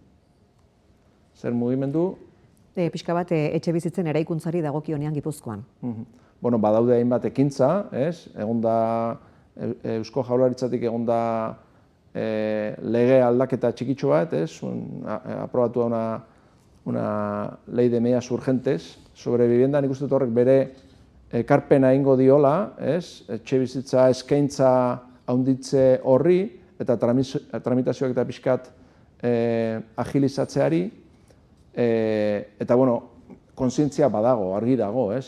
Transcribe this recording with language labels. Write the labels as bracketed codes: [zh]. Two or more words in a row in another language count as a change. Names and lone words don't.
[eu] Zer mugimendu? Pixka bat, etxebizitzen eraikuntzari dagokionean Gipuzkoan. Badaude hainbat ekintza, ez? Egon da, Eusko Jaurlaritzatik egon da lege aldaketa txikitxo bat, ez? [es] Aprobatu una ley de medidas urgentes sobre vivienda, [eu] nik uste horrek bere ekarpena egingo diola, ez? Etxebizitza eskaintza haunditze horri eta tramitazioak eta pixkat agilizatzeari, eta kontzientzia badago, argi dago, ez?